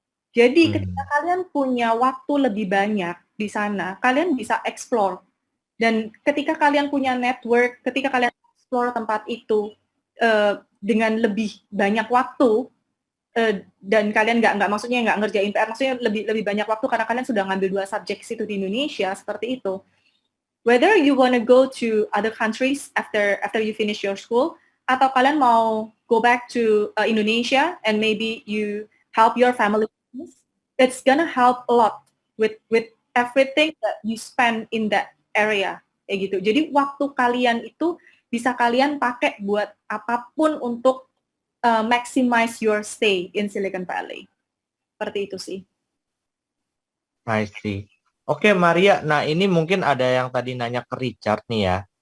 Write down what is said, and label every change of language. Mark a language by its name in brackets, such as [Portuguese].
[Indonesian] Jadi ketika kalian punya waktu lebih banyak di sana, kalian bisa explore. Dan ketika kalian punya network, ketika kalian explore tempat itu dengan lebih banyak waktu, dan kalian maksudnya nggak ngerjain PR, maksudnya lebih banyak waktu karena kalian sudah ngambil 2 subjek situ di Indonesia, seperti itu. [English] Whether you wanna go to other countries after you finish your school, [Indonesian] atau kalian mau [English] go back to Indonesia and maybe you help your family, it's gonna help a lot with everything that you spend in that area, [Indonesian] kayak gitu. Jadi waktu kalian itu bisa kalian pakai buat apapun untuk [English] maximize your stay in Silicon Valley. [Indonesian] Seperti itu sih. [English] I see. [Indonesian] Oke, Maria. Nah, ini mungkin ada yang tadi nanya ke Richard nih ya.